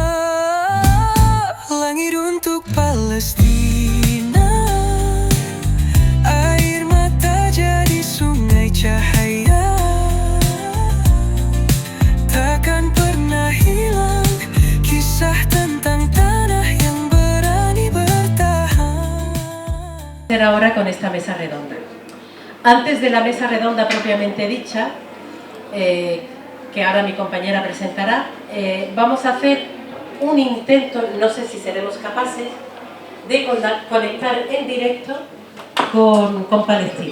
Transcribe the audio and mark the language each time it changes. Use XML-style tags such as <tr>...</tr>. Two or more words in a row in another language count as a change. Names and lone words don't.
<id>Langit untuk Palestina, air mata jadi sungai cahaya, takkan pernah hilang kisah tentang tanah yang berani bertahan.</id> <es>Ahora con esta mesa redonda. Antes de la mesa redonda propiamente dicha, que ahora mi compañera presentará, vamos a hacer un intento, no sé si seremos capaces, de conectar en directo con Palestina.</es>